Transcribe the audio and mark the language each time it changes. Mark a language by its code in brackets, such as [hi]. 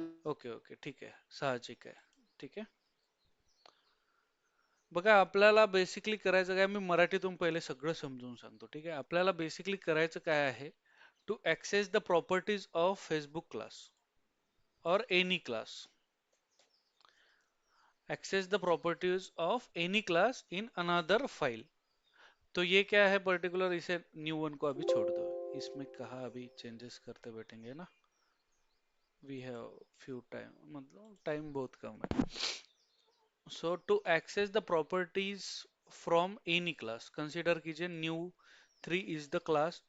[mr] Okay okay ठीक आहे, साहजिक आहे, ठीक आहे. बघा आपल्याला बेसिकली करायचं काय, मी मराठीतून पहिले सगळं समजून सांगतो, ठीक आहे. आपल्याला बेसिकली करायचं काय आहे, [en] To access the properties of Facebook class और any class. access the properties of any class in another file। [hi] तो ये क्या है पर्टिकुलर, इसे न्यू वन को अभी छोड़ दो, इसमें कहा अभी चेंजेस करते बैठेंगे ना, [en] we have few time, [hi] मतलब टाइम बहुत कम है। [en] so to access the properties from any class, consider [hi] कीजिए [en] New 3 is the class.